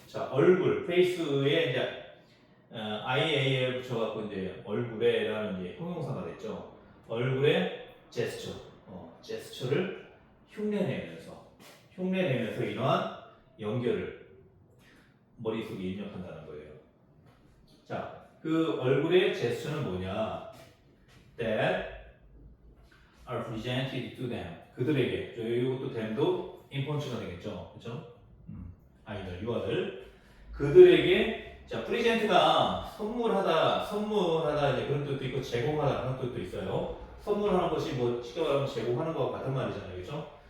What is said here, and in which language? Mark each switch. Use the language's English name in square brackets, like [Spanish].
[Korean] 자, 얼굴, face에 이제 ial 붙여갖고 이제 얼굴에라는 이제 형용사가 됐죠. 얼굴의 제스처, 제스처를 흉내내면서 이러한 연결을 머릿속에 입력한다는 거예요. 자, 그 얼굴의 제스처는 뭐냐? [English] That are presented to them. [Korean] 그들에게. 이것도 them도 인펀치가 되겠죠. 그렇죠? 아이들, 유아들. 그들에게 자, present가 선물하다 이제 그런 뜻도 있고 제공하다 그런 뜻도 있어요. 선물하는 것이 뭐 쉽게 말하면 제공하는 것과 같은 말이잖아요. 그렇죠?